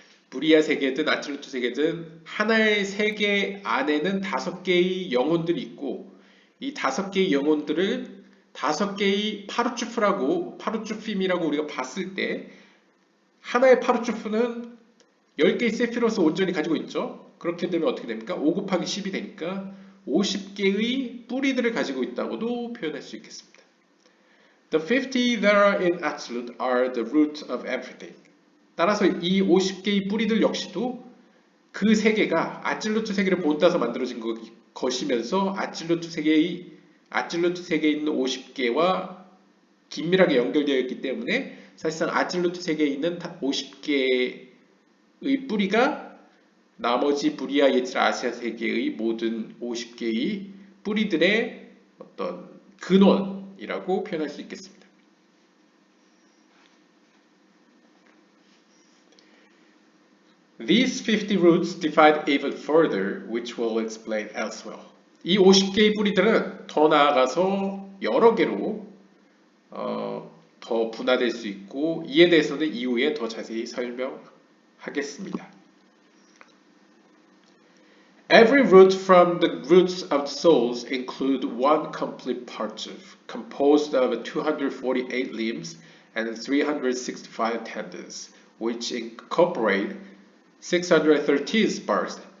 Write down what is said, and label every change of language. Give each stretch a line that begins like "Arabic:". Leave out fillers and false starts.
Korean: 무리아 세계든 아칠루트 세계든 하나의 세계 안에는 5개의 영혼들이 있고 이 5개의 영혼들을 5개의 파르추핌이라고 우리가 봤을 때 하나의 파르추프는 10개의 세피롯을 온전히 가지고 있죠. 그렇게 되면 어떻게 됩니까? 5 곱하기 10이 되니까 50개의 뿌리들을 가지고 있다고도 표현할 수 있겠습니다.
English: The 50 that are in Absolute are the root of everything.
Korean: 따라서 이 50개의 뿌리들 역시도 그 세계가 아찔루트 세계를 본따서 만들어진 것이면서 아찔루트 세계에 있는 50개와 긴밀하게 연결되어 있기 때문에 사실상 아찔루트 세계에 있는 50개의 뿌리가 나머지 부리아 예지라 아시아 세계의 모든 50개의 뿌리들의 어떤 근원이라고 표현할 수 있겠습니다.
English: These 50 roots divide even further, which we'll explain elsewhere.
Korean: 이 50개의 뿌리들은 더 나아가서 여러 개로 더 분화될 수 있고 이에 대해서는 이후에 더 자세히 설명하겠습니다.
English: Every root from the roots of souls include one complete partsuf, composed of 248 limbs and 365 tendons, which incorporate 613 parts.